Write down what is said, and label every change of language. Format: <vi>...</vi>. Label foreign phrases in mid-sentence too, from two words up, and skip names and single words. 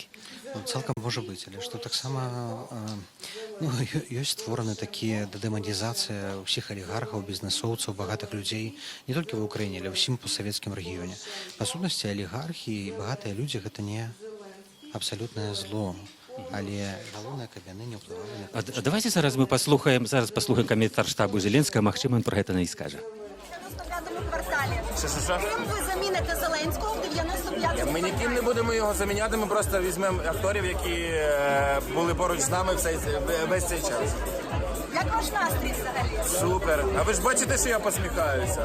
<be>Ну, цалкам можа быць, але што таксама ёсць створаны такія дэманізацыя ўсіх алігархаў, бізнесоўцаў, багатых людзей, не толькі ва ўкраіне, але ўсім постсавецкім рэгіёне. Па сутнасці, алігархі і багатыя людзі гэта не абсалютнае зло. Але галоўнае, каб яны не ўплывалі на... Давайте зараз мы паслухаем каментар штабу Зеленскага, магчыма, ён пра гэта не і скажа.</be> <uk>Ким ви заміните Зеленського в 95-му? Ми ніким не будемо його заміняти, ми просто візьмемо акторів, які були поруч з нами весь цей час. Як ваш настрій взагалі? Супер. А ви ж бачите, що я посміхаюся?</uk>